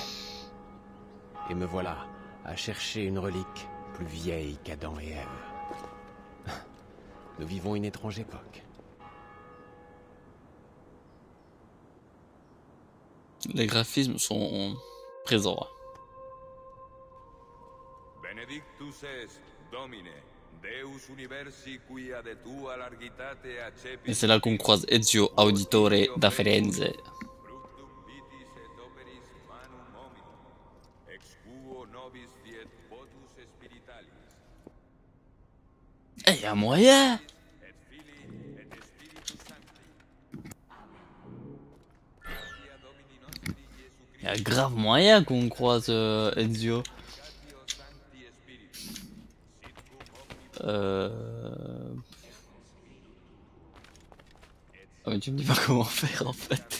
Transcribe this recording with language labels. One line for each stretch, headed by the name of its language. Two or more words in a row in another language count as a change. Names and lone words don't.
French: Et me voilà à chercher une relique plus vieille qu'Adam et Ève. Nous vivons une étrange époque. Les graphismes sont présents.
Latin: Benedictus est Domine, Deus universi quia de tua largitate accepit.
French: Et c'est là qu'on croise Ezio Auditore da Firenze.
Latin: Fructum vitis et operis manum hominum, ex quo nobis fiet votus spiritualis.
French: Eh, y'a moyen!
Latin: Et Filii et Spiritus Sancti.
French: Y'a grave moyen qu'on croise Ezio. Ah mais tu me dis pas comment faire en fait.